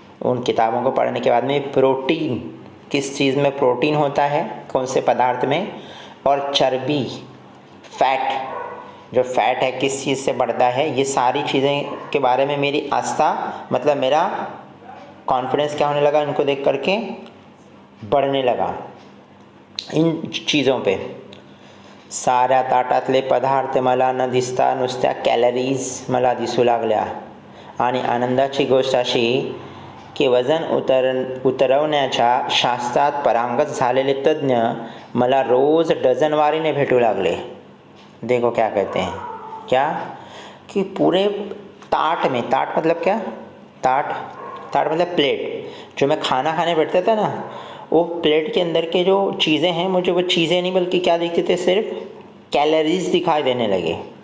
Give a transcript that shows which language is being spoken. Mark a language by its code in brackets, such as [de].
[hi] उन किताबों को पढ़ने के बाद में प्रोटीन, किस चीज़ में प्रोटीन होता है, कौन से पदार्थ में, और चर्बी, फैट, जो फैट है किस चीज़ से बढ़ता है, ये सारी चीज़ें के बारे में मेरी आस्था मतलब मेरा कॉन्फिडेंस क्या होने लगा, इनको देख करके बढ़ने लगा इन चीज़ों पे। [mr] साऱ्या ताटातले पदार्थ मला न दिसता नुसत्या कॅलरीज मला दिसू लागल्या, आणि आनंदाची गोष्ट अशी की वजन उतरवण्याच्या शास्त्रात पारंगत झालेले तज्ञ मला रोज डझनवारीने भेटू लागले। [hi] देखो क्या कहते हैं, क्या कि पूरे ताट में, ताट मतलब क्या, ताट मतलब प्लेट, जो मैं खाना खाने बैठता था ना, वो प्लेट के अंदर के जो चीज़ें हैं, मुझे वो चीज़ें नहीं बल्कि क्या दिखते थे, सिर्फ कैलोरीज दिखाई देने लगे।